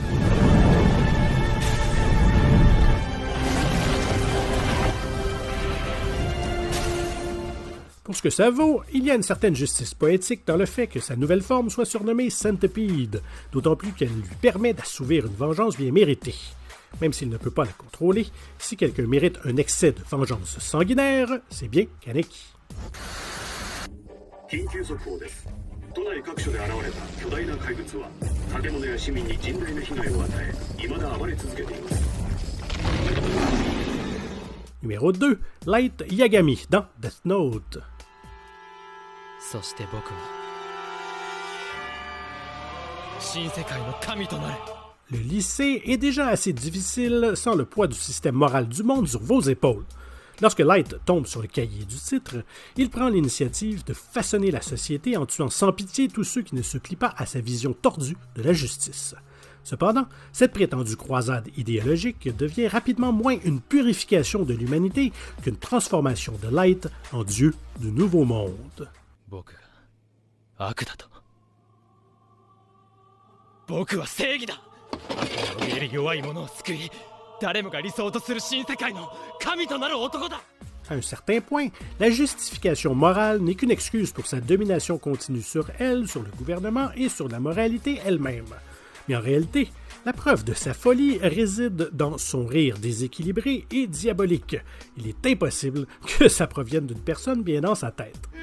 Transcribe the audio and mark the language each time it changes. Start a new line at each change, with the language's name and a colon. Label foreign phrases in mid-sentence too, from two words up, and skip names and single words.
French: Pour ce que ça vaut, il y a une certaine justice poétique dans le fait que sa nouvelle forme soit surnommée Centipede, d'autant plus qu'elle lui permet d'assouvir une vengeance bien méritée. Même s'il ne peut pas la contrôler, si quelqu'un mérite un excès de vengeance sanguinaire, c'est bien Kaneki.
Japanese: 緊急速報です。都内各所で現れた巨大な怪物は建物や市民に甚大な被害を与え、未だ暴れ続けています。
French: Numéro 2, Light Yagami dans Death Note.
Japanese: そして僕は新世界の神となる。
French: Le lycée est déjà assez difficile sans le poids du système moral du monde sur vos épaules. Lorsque Light tombe sur le cahier du titre, il prend l'initiative de façonner la société en tuant sans pitié tous ceux qui ne se plient pas à sa vision tordue de la justice. Cependant, cette prétendue croisade idéologique devient rapidement moins une purification de l'humanité qu'une transformation de Light en dieu du nouveau monde.
Japanese: 僕が悪だと。僕は正義だ。悪の見える弱い者を救い、誰もが理想とする新世界の神となる男だ。
French: À un certain point, la justification morale n'est qu'une excuse pour sa domination continue sur elle, sur le gouvernement et sur la moralité elle-même. Mais en réalité, la preuve de sa folie réside dans son rire déséquilibré et diabolique. Il est impossible que ça provienne d'une personne bien dans sa tête.